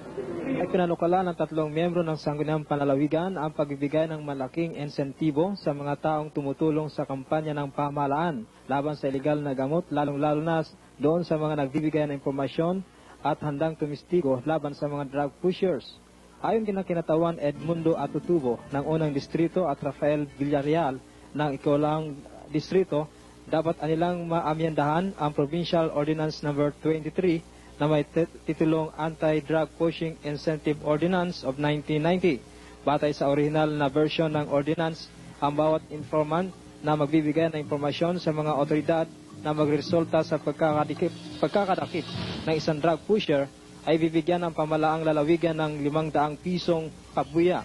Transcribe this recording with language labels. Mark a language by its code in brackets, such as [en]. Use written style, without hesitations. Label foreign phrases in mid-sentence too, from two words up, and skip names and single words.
[tl] Ay pinanukala ng 3 miyembro ng Sangguniang Panlalawigan ang pagbibigay ng malaking insentibo sa mga taong tumutulong sa kampanya ng pamahalaan laban sa illegal na gamot, lalong-lalo na doon sa mga nagbibigay ng impormasyon at handang tumistigo laban sa mga [en] drug pushers. [tl] Ayon kina Kinatawan Edmundo Atutubo ng unang distrito at Rafael Villarreal ng ikawalang distrito, dapat anilang maamyandahan ang Provincial Ordinance No. 23 na may titulong Anti-Drug Pushing Incentive Ordinance of 1990. Batay sa original na version ng ordinance, ang bawat informant na magbibigay ng impormasyon sa mga otoridad na magresulta sa pagkakadakip ng isang [en] drug pusher [tl] ay bibigyan ng pamalaang lalawigan ng 500 pisong pabuya.